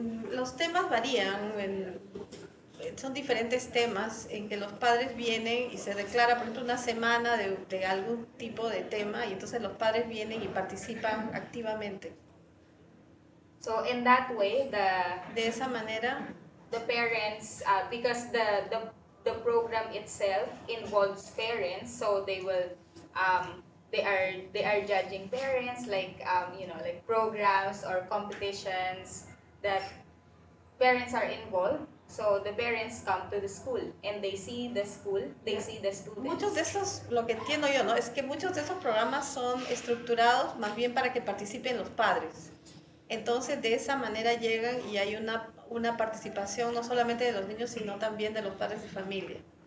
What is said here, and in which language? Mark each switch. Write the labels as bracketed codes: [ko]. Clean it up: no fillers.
[es] Los temas varían, son diferentes temas en que los padres vienen y se declara, por ejemplo, una semana de algún tipo de tema y entonces los padres vienen y participan activamente. [en] So in that way, [es] De esa manera, [en] the parents, because the program itself involves parents, so they will they are judging parents like like programs or competitions that parents are involved. So the parents come to the school and they see the school, they see the students. [es] muchos de estos, lo que entiendo yo, ¿no? Es que muchos de estos programas son estructurados más bien para que participen los padres. Entonces, de esa manera llegan y hay una participación no solamente de los niños, sino también de los padres de familia.